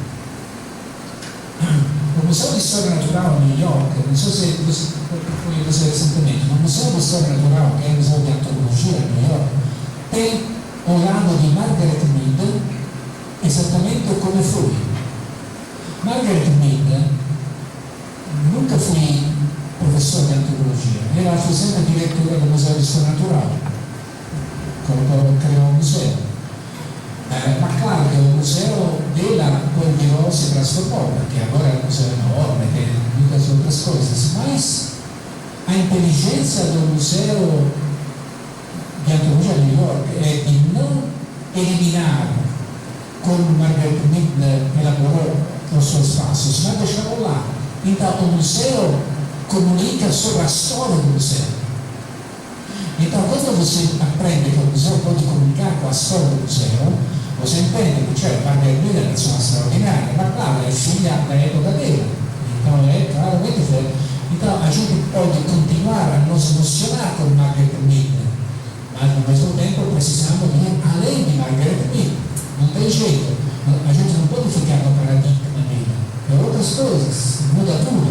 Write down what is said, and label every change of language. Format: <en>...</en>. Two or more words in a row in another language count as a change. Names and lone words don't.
<pt>O Museu de História Natural em New York, não sei se foi você recentemente, no Museu de História Natural, que é o Museu de Antropologia em New York, tem o lado de Margaret Mead exatamente como foi.</pt> <it>Margaret Mead era do Museo di Storia Natural, quando criò il museo. Ma claro che il museo della quel virò si trasformò, perché allora era un museo enorme, che</it> <pt>muitas outras coisas, mas a inteligência do museu</pt> <it>di antropologia di New York è di non eliminare, come Margaret Mead elaborò</it> <pt>os seus passos, mas deixá-lo lá. Então, o museu comunica sobre a história do museu. Então, quando você aprende que o museu pode comunicar com a história do museu, você entende</pt> <it>che c'è Margaret Mead è una persona straordinaria, ma claro, è figlia dell'epoca dela.</it> <pt>Então, è claramente. Então, a gente pode continuar a nos emocionar com Margaret Mead, mas ao mesmo tempo precisamos ir além de Margaret Mead. Não tem jeito. A gente não pode ficar no paradigma dele. É outras coisas, muda tudo.</pt>